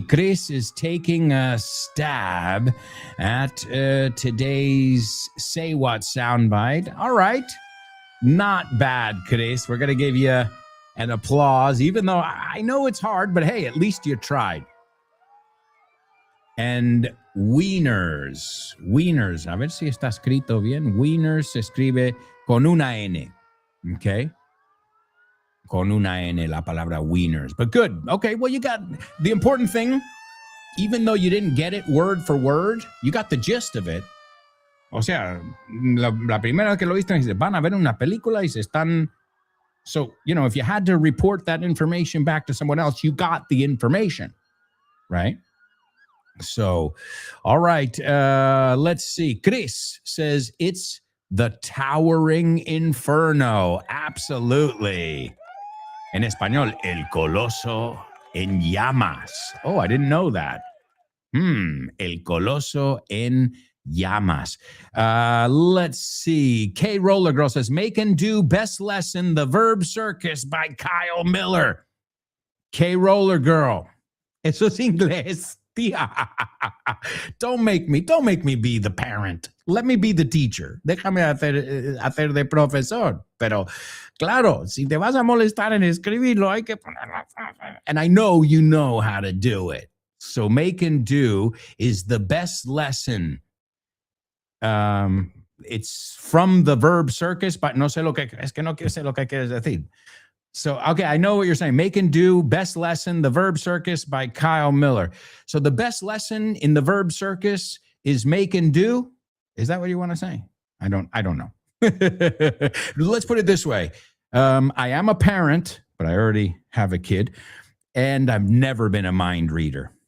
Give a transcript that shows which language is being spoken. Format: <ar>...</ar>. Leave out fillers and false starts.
<en>Chris is taking a stab at today's Say What soundbite. All right. Not bad, Chris. We're going to give you an applause, even though I know it's hard, but hey, at least you tried. And wieners. Wieners.</en> <es>A ver si está escrito bien. Wieners se escribe con una N. Okay. Con una N, la palabra wieners.</es> <en>But good. Okay, well, you got the important thing. Even though you didn't get it word for word, you got the gist of it.</en> <es>O sea, la primera vez que lo viste, van a ver una película y se están...</es> <en>So, you know, if you had to report that information back to someone else, you got the information, right? So, all right, let's see. Chris says it's The Towering Inferno. Absolutely.</en> <es>En español, El Coloso en Llamas.</es> <en>Oh, I didn't know that. El Coloso en Llamas. Let's see. K Roller Girl says, Make and Do Best Lesson, The Verb Circus by Kyle Miller.</en> <es>K-Roller Girl. Eso es inglés, tía.</es> <en>Don't make me be the parent. Let me be the teacher.</en> <es>Déjame hacer de profesor. Pero, claro, si te vas a molestar en escribirlo, hay que ponerlo.</es> <en>And I know you know how to do it. So make and do is the best lesson. It's from the verb circus, but</en> <es>no sé lo que, es que no sé lo que quieres decir.</es> <en>So, okay, I know what you're saying. Make and do, best lesson, the verb circus by Kyle Miller. So the best lesson in the verb circus is make and do. Is that what you want to say? I don't know. Let's put it this way. I am a parent, but I already have a kid, and I've never been a mind reader.</en>